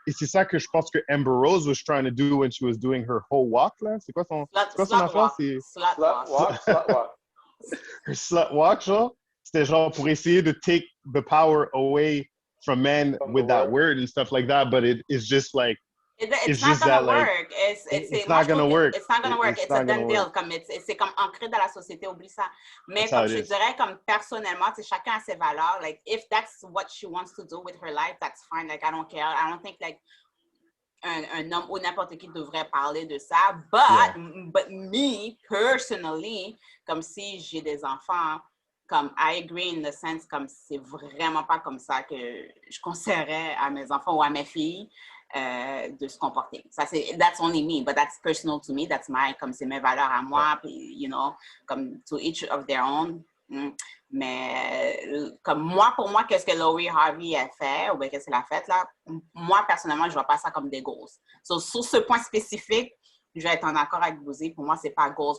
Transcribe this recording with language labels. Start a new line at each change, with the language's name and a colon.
French: Et c'est ça que je pense que
English: Amber Rose was trying to do when she was doing her whole walk, là.
French: C'est quoi son affaire?
English: Slut walk. Her slut walk, genre.
French: C'était genre pour essayer de
English: take the power away from men with that word and stuff like that, but it's just like it's not gonna work. It's not gonna work. It's not gonna work. It's a done deal.
French: C'est comme ancré dans la société, oublie ça. Mais comme je dirais, comme personnellement, chacun a ses valeurs.
English: Like, if that's what she wants to do with her life, that's fine. Like, I don't care. I don't think like
French: un homme ou n'importe qui
English: devrait parler de ça. But me, personally,
French: comme si j'ai des enfants, comme
English: I agree in the sense
French: comme c'est vraiment pas comme ça que je conseillerais à mes enfants ou à mes filles de se comporter.
English: Ça, that's only me, but that's personal to me. That's
French: comme c'est mes valeurs à moi, puis,
English: you know,
French: comme
English: to each of their own.
French: Mais comme pour moi, qu'est-ce que Lori Harvey a fait, ou bien qu'est-ce qu'elle a fait là, moi, personnellement, je vois pas ça comme des goals. So, sur ce point spécifique, je vais être en accord avec Boosie. Pour moi, c'est pas goals.